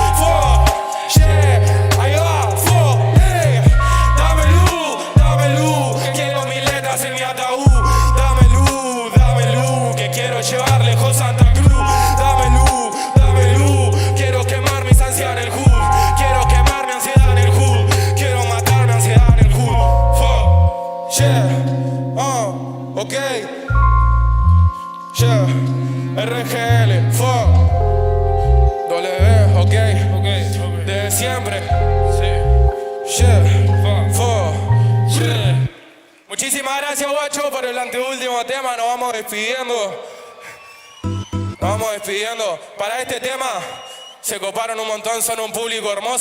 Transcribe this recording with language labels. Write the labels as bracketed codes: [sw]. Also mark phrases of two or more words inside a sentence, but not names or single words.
[es] Yeah, ahí va, dame luz, que quiero mis letras en mi ataúd. Dame luz, que quiero llevar lejos Santa Cruz. Dame luz, quiero quemar mis ansias en el hood. Quiero quemar mi ansiedad en el hood. Quiero matar mi ansiedad en el hood. [en] Yeah, ok. Yeah, RGL, [es] W, ok. De siempre. Yeah, muchísimas gracias, guacho, por el anteúltimo tema. Nos vamos despidiendo. Para este tema se coparon un montón, son un público hermoso.